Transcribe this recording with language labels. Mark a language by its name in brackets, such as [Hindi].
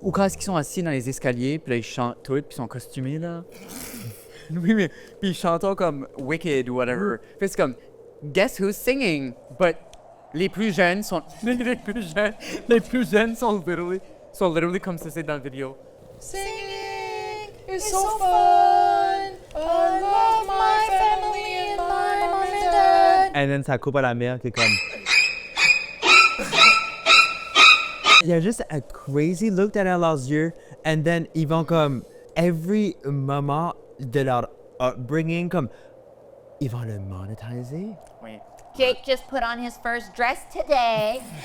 [French] Ou quand ils sont assis dans les escaliers, puis là, ils chantent tout, puis ils sont costumés, là. Oui, mais puis ils chantent comme Wicked ou whatever. Puis c'est comme, [English] guess who's singing? [French] But les plus jeunes sont... les plus jeunes sont literally comme ça, c'est dans la vidéo. [English] Singing is so fun. I love my family and my mom and dad. And then [French] ça coupe à la mère qui est comme... Il y a juste un [English] crazy look [French] derrière leurs yeux, [English] and then [French] ils vont comme [English] every moment [French] de leur upbringing, comme ils vont le monétiser. Oui. [English] Jake just put on his first dress today.